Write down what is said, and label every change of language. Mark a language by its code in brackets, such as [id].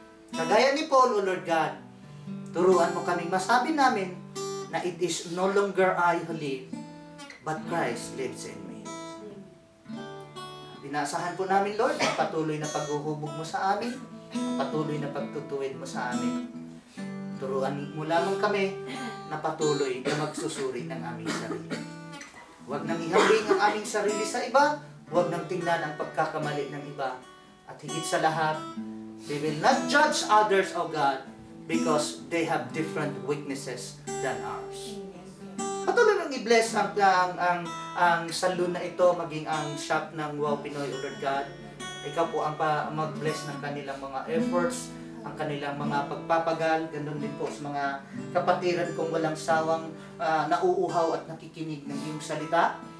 [tl] Kagaya ni Paul, O Lord God, turuan mo kaming masabi namin na [en] it is no longer I who live, but Christ lives in me. [tl] Dinasahan po namin, Lord, ang patuloy na paghuhubog mo sa amin, ang patuloy na pagtutuwid mo sa amin. Turuan mo lamang kami na patuloy na magsusuri ng aming sarili. Huwag nang ihambing ang aming sarili sa iba, huwag nang tingnan ang pagkakamali ng iba. At higit sa lahat, [en] we will not judge others, O God, because they have different weaknesses than ours. [tl] Patuloy nang i-bless ang salon na ito, maging ang shop ng Wow Pinoy, O Lord God. Ikaw po ang mag-bless ng kanilang mga efforts, ang kanilang mga pagpapagal, ganoon din po sa mga kapatiran kung walang sawang nauuhaw at nakikinig ng iyong salita.